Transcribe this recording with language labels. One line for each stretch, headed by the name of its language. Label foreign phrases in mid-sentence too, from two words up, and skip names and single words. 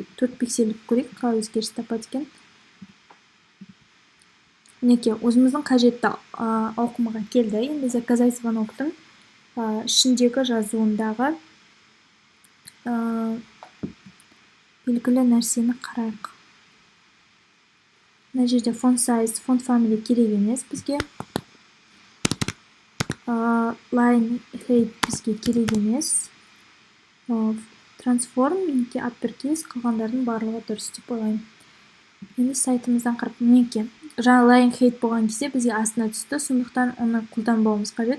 Kazakh: 4 пиксельдік көрейік, қалай өзгеріс тапады екен. Мінекей, өзіміздің қажетті ауқымға келді. Енді
Russian: заказать звоноктың
Kazakh: ішіндегі жазуындағы белгілі нәрсені қарайық. Мына жерде
English: font size, font family
Kazakh: керек емес бізге.
English: Line height
Kazakh: бізге керек емес. Transform, мінекей uppercase, қалғандардың барлығы дұрыс деп ойлаймын. Енді сайтымыздан қарап, мінекей жаңа
English: line height
Kazakh: болған кезде бізге астына түсті, сондықтан оны қолданбауымыз қажет.